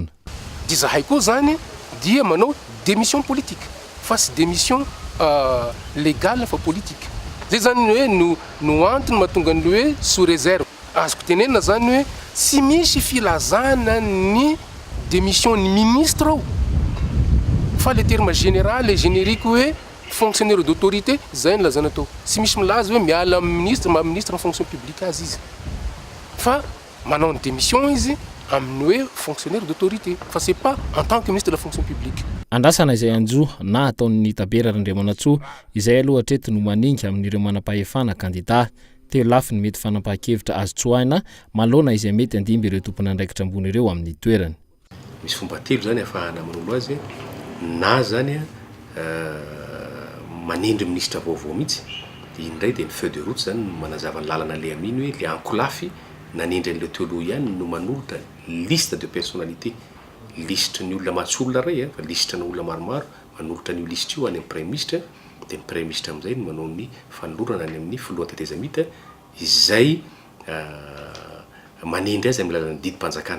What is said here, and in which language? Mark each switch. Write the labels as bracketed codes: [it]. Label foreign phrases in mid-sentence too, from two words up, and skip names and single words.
[mg] Izahay koa zany dia manao [fr] démission politique [mg] fa sy [fr] démission légale [mg] fa politique. Zay zany hoe no antony mahatonga ny hoe [fr] sous réserve. [mg] Azoko tenenina zany hoe tsy misy filazana ny démission ny ministre ao fa [fr] le terme général et générique [mg] hoe [fr] fonctionnaire d'autorité [mg] zay ny lazana tao. Tsy misy milaza hoe miala amin'ny ministre ma ministre [fr] en fonction publique [mg] azy izy fa manao ny démission izy amin'ny hoe [fr] fonctionnaire d'autorité [mg] fa [fr] c'est pas en tant que ministre de la fonction publique. [mg] Andrasana izay anjo na ataon'ny Pera Randriamanantsoa izay aloha hatreto no maninga amin'ireo manam-pahefana kandida teo lafy ny mety fanampahan-kevitra azo tsoahina maloana izay mety andimby ireo tompona andraikitra ambony ireo amin'ny toerany. Misy fomba telo zany ahafahana manolo azy na zany manindry ministra vaovao mihitsy dia indray dia ny [fr] feu de route [mg] zany manazava ny lalana le aminy hoe le ankolafy nanindry an'ileo teo aloha ihany no manolotra [fr] liste de personnalité [mg] listre ny olona matsolona ray fa listre ny olona maromaro manolotra ny liste io any amin'ny [fr] premier ministre [mg] dia ny [fr] premier ministre [mg] amin'izay no manao ny fanolorana any amin'ny filohan-tetezamita izay manindry azy amin'ny lalana didim-panjakana.